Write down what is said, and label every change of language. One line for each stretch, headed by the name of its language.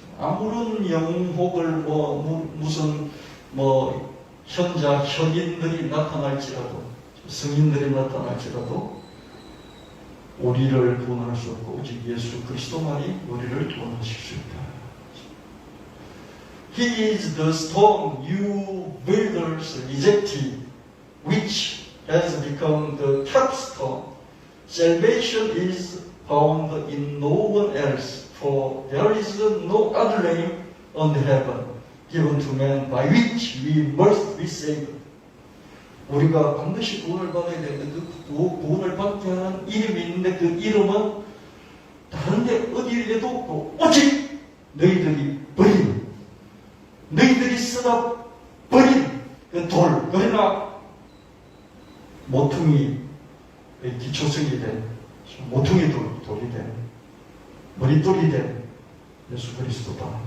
Korean: 아무런 영혹을 무슨 현인들이 나타날지라도 성인들이 나타날지라도 우리를 구원할 수 없고 오직 예수 그리스도만이 우리를 구원하실 수 있다.
English: He is the stone you builders rejected, which has become the capstone. Salvation is found in no one else, for there is no other name under heaven given to man by which we must be saved.
Korean: 우리가 반드시 구원을 받아야 되는데 그 구원을 받게 하는 이름이 있는데 그 이름은 다른데 어디에도 없고 오직 너희들이 버린, 너희들이 쓰다 버린 그 두 돌, 그러나 모퉁이 기초석이 된, 모퉁이 돌이 된, 머릿돌이 된 예수 그리스도다.